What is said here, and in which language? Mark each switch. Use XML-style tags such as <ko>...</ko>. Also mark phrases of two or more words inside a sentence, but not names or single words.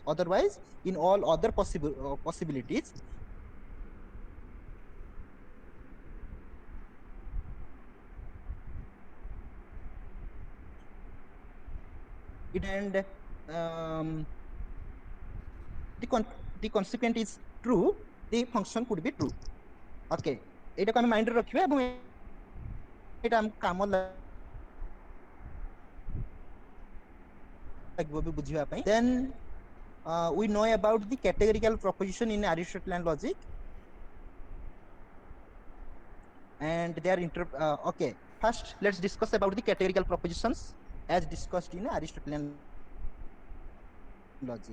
<en>Otherwise, in all other possibilities, it and the the consequent is true, the function could be true.</en> <or>Okay, ଏଇଟାକୁ ଆମେ ମାଇଣ୍ଡରେ ରଖିବା ଏବଂ ଏଇଟା ଆମକୁ କାମ ଲାଗିବ ବି ବୁଝିବା ପାଇଁ।</or> <en>Then we know about the categorical proposition in Aristotelian logic, and they are okay. First, let's discuss about the categorical propositions as discussed in Aristotelian logic.</en>